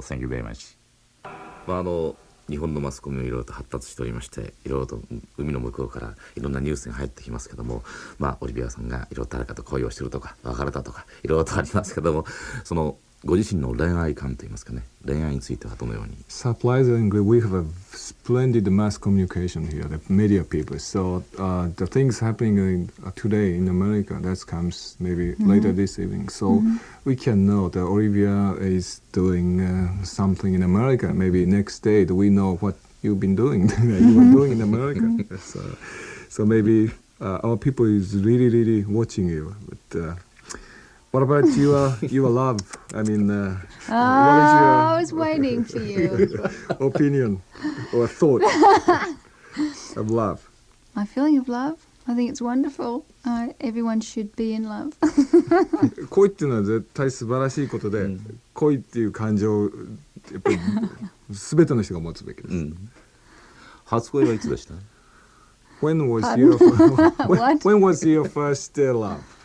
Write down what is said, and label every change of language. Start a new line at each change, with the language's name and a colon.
English: Thank you very much。
Japanese: 日本のマスコミもいろいろと発達しておりまして、いろいろと海の向こうからいろんなニュースが入ってきますけども、オリビアさんがいろいろ誰かと恋をしてるとか別れたとかいろいろとありますけども、そのご自身の恋愛観といいますかね、恋愛についてはどのように。
English: Surprisingly, we have a splendid mass communication here, the media people. So the things happening today in America, that comes maybe later this evening. So we can know that Olivia is doing something in America. Maybe next day we know what you've been doing, you were doing in America. So maybe our people is really watching you. But, what about your love? I mean, what is I was waiting for you. your opinion or thought of love? My feeling of love? I think it's wonderful. Everyone should be in love.
Japanese: 恋っていうのは絶対素晴らしいことで、恋っていう感情をやっぱり全ての人が持つべきです。初恋はいつでした？
English: When was your when was your first love?